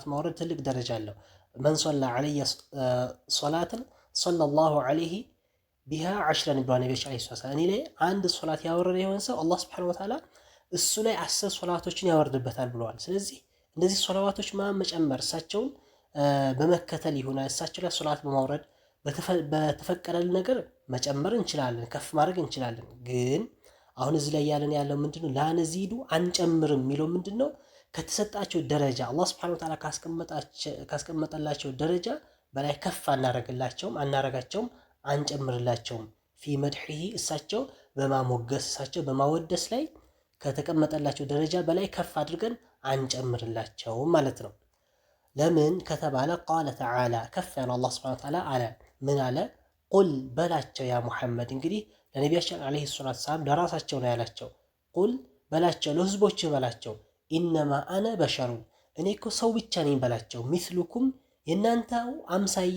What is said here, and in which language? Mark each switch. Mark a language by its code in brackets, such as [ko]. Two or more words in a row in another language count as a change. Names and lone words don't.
[am] ማውረድ ትልቅ ደረጃ አለው [ar] من صلى علي صلاه صلى الله عليه بها 10 [am] ብለው ነብያችን [ar] عليه السلام [am] እኔ ላይ አንድ ሶላት ያወረደ የሆነ ሰው አላህ [ar] سبحانه وتعالى [am] እሱ ላይ 10 ሶላቶችን ያወርድበታል ብለዋል ስለዚህ እንደዚህ ሶላዋቶች መጨመር እሳቸውን በመከተል ይሁን እሳቸው ላይ ሶላት በማውረድ በተፈቀደልን ነገር መጨመር እንችላለን ከፍ ማድረግ እንችላለን ግን አሁን እዚህ ላይ ያለው ምንድነው ላነዚዱ አንጨምርም የሚለው ምንድነው ከተሰጣቸው ደረጃ አላህ Subhanahu Wa Ta'ala ካስቀመጠላቸው ደረጃ በላይ ከፍ አናረጋቸውም አንጨምርላቸውም [ar] في مدحه [am] እሳቸው በማሞገስ እሳቸው በማወደስ ላይ ከተቀመጠላቸው ደረጃ በላይ ከፍ አድርገን አንጨምርላቸው ማለት ነው ለምን ከተባለ [ar] قال تعالى [am] ከፍ ያለው አላህ [ar] سبحانه وتعالى [am] አለ ምን አለ ቁል በላቸው [ar] يا محمد [am] እንግዲህ ለነብያችን [ar] عليه السلام [am] ለራሳቸው ነው ያላቸው ቁል በላቸው ለህዝቦች በላቸው [ar] إنما أنا بشر [am] እኔ እኮ ሰው ብቻ ነኝ በላቸው مثلكم የናንተው አምሳያ